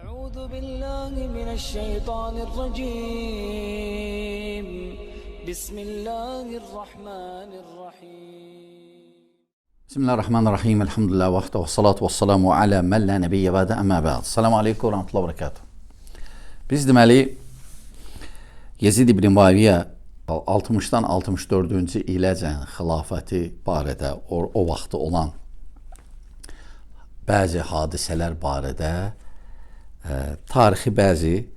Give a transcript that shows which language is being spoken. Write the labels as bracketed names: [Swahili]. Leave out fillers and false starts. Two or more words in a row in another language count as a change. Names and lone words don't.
[Arabic] أعوذ بالله من الشيطان الرجيم بسم الله الرحمن الرحيم Bismillahirrahmanirrahim. الحمد لله وحده والصلاة والسلام على من لا نبي بعده أما بعد. السلام عليكم ورحمة الله وبركاته. [Azerbaijani] Biz deməli Yezid ibn Muaviyyə 60-dan 64-cü iləcən xilafəti barədə o vaxtı olan bəzi hadisələr barədə tarixi bəzi